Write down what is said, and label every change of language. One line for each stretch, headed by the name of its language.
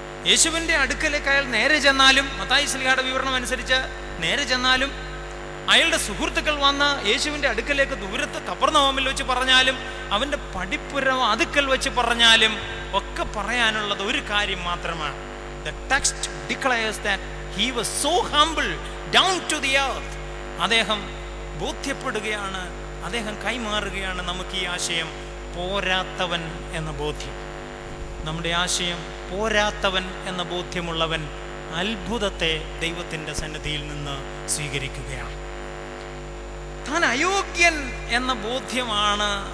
Malayalam: യേശുവിൻ്റെ അടുക്കലേക്ക് അയാൾ നേരെ ചെന്നാലും, മത്തായി ശ്ലീഹായുടെ വിവരണം അനുസരിച്ച് നേരെ ചെന്നാലും, അയാളുടെ സുഹൃത്തുക്കൾ വന്ന് യേശുവിൻ്റെ അടുക്കലേക്ക് ദൂരത്ത് കപ്പർന്നഹൂമിൽ വെച്ച് പറഞ്ഞാലും, അവൻ്റെ പടിപ്പുര അടുക്കൽ വെച്ച് പറഞ്ഞാലും ഒക്കെ പറയാനുള്ളത് ഒരു കാര്യം മാത്രമാണ്.
English: The text declares that he was so humble down to the earth.
Malayalam: അദ്ദേഹം ബോധ്യപ്പെടുകയാണ്, അദ്ദേഹം കൈമാറുകയാണ് നമുക്ക് ഈ ആശയം, പോരാത്തവൻ എന്ന ബോധ്യം. നമ്മുടെ ആശയം പോരാത്തവൻ എന്ന ബോധ്യമുള്ളവൻ അത്ഭുതത്തെ ദൈവത്തിൻ്റെ സന്നിധിയിൽ നിന്ന് സ്വീകരിക്കുകയാണ്. താൻ അയോഗ്യൻ എന്ന ബോധ്യമാണ്